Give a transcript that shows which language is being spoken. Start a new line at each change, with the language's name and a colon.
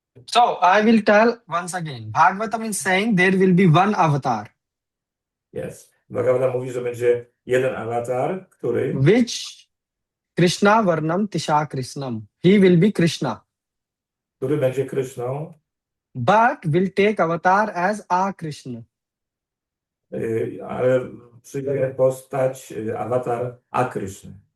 English: So I will tell once again. Bhagavatam is saying there will be one avatar,
Polish: jest. Bhagavata mówi, że będzie jeden awatar,
Sanskrit: which Krishna Varnam Tisha Krishnam.
English: He will be Krishna,
Polish: który będzie Kryszną,
English: but will take avatar as a Krishna.
Polish: ale przyjmie postać awatar Akryszny.